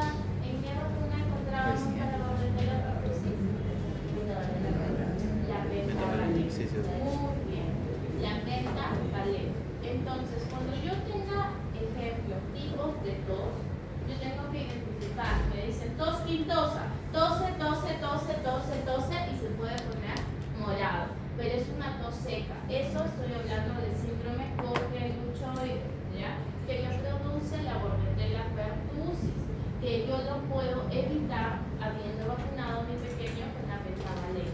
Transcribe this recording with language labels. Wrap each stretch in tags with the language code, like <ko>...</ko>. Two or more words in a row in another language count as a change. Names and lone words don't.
<es>¿En qué vacuna encontrábamos para la Bordetella pertussis? La pentavalent. Muy bien. La pentavalent. Entonces, cuando yo tenga ejemplos, tipos de tos, yo tengo que identificar. Me dicen tos quintosa, tose, tose, tose, tose, tose y se puede poner morado. Pero es una tos seca. Eso estoy hablando del síndrome Vogelund-Scheuer, ¿ya? Que me produce la Bordetella pertussis, que yo lo puedo evitar habiendo vacunado a mi pequeño con la pentavalent.</es>